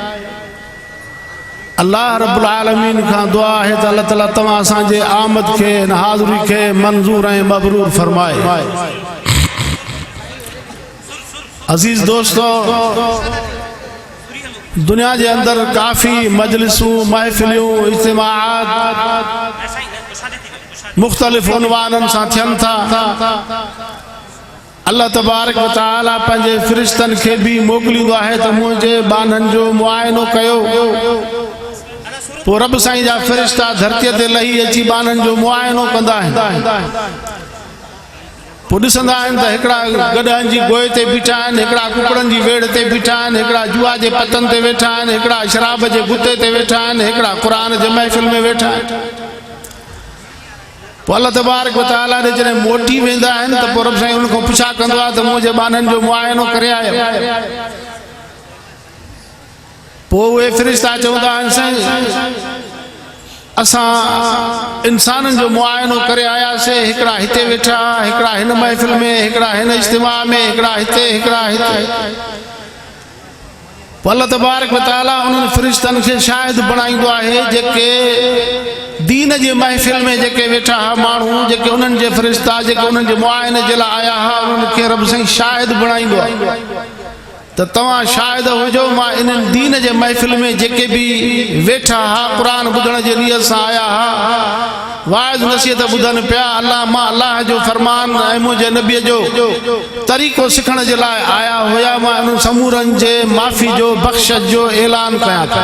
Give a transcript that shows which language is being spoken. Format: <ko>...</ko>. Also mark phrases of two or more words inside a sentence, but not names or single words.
<ar>الله رب العالمين</ar> <sd>खां दुआ आहे त अल्लाह ताला तव्हां असांजे आमद खे हाज़िरी खे मंज़ूर ऐं मबरूर फरमाए। अज़ीज़ दोस्तों, दुनिया के अंदर काफ़ी मजलिसूं महफ़िलियूं इज्तिमाआत मुख़्तलिफ़ उनवाननि सां थियनि था।</sd> <ar>الله تبارك وتعالى</ar> <sd>पंहिंजे फ़रिश्तनि खे बि मोकिलींदो आहे त मुंहिंजे बाननि जो मुआइनो कयो। पोइ रब साईं जा फ़रिश्ता धरतीअ ते लही अची बाननि जो मुआइनो कंदा आहिनि। पोइ ॾिसंदा आहिनि त हिकिड़ा गॾहनि जी गोए ते बीठा आहिनि, हिकिड़ा कुकड़नि जी वेड़ ते बीठा आहिनि, हिकिड़ा जुआ जे पतनि ते वेठा आहिनि, हिकिड़ा शराब जे गुते ते वेठा आहिनि, हिकिड़ा क़ुरान जे महफ़िल में वेठा आहिनि। पोइ</sd> <ar>الله تبارك وتعالى</ar> <sd>ॾे जॾहिं मोटी वेंदा आहिनि त पोइ रब साईं उन खां पुछा कंदो आहे त मुंहिंजे बाननि जो मुआइनो करे आयो। पोइ उहे फ़रिश्ता चवंदा आहिनि साईं असां इंसाननि जो मुआइनो करे आयासीं, हिकिड़ा हिते वेठा, हिकिड़ा हिन महफ़िल में, हिकिड़ा हिन इज्तिमा में, हिकिड़ा हिते, हिकिड़ा हिते। पोइ</sd> <ar>الله تبارك وتعالى</ar> <sd>उन्हनि फ़रिश्तनि खे शाहिद बणाईंदो आहे, जेके दीन जे महफ़िल में जेके वेठा हा माण्हू, जेके उन्हनि जे फ़रिश्ता जेके उन्हनि जे मुआइने जे लाइ आया हा, उन्हनि खे रब साईं शाहिद बणाईंदो आहे त तव्हां शाहिद हुजो मां इन्हनि दीन जे महफ़िल में जेके बि वेठा हा, क़ुरान ॿुधण जे नियत सां आया हा, वाइज़ नसीहत ॿुधनि पिया, मां अल्लाह जो फरमान ऐं मुंहिंजे नबीअ जो तरीक़ो सिखण जे लाइ आया हुया, मां उन्हनि समूरनि जे माफ़ी जो बख़्शिश जो ऐलान कयां था।</sd>